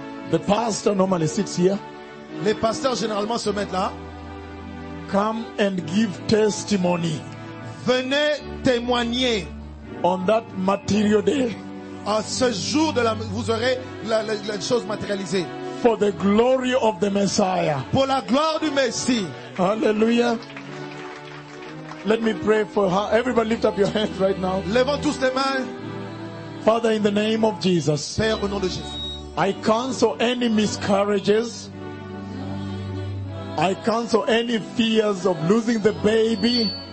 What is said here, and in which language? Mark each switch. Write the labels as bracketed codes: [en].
[en] The pastor normally sits here. [fr] Les pasteurs généralement se mettent là. [en] Come and give testimony. [fr] Venez témoigner. [en] On that material day, [fr] à ce jour de la, vous aurez la chose matérialisée. [en] For the glory of the Messiah, [fr] pour la gloire du Messie. [en] Hallelujah. Let me pray for her. Everybody, lift up your hands right now. [fr] Levons tous les mains. [en] Father, in the name of Jesus. [fr] Père au nom de Jésus. [en] I cancel any miscarriages. I cancel any fears of losing the baby.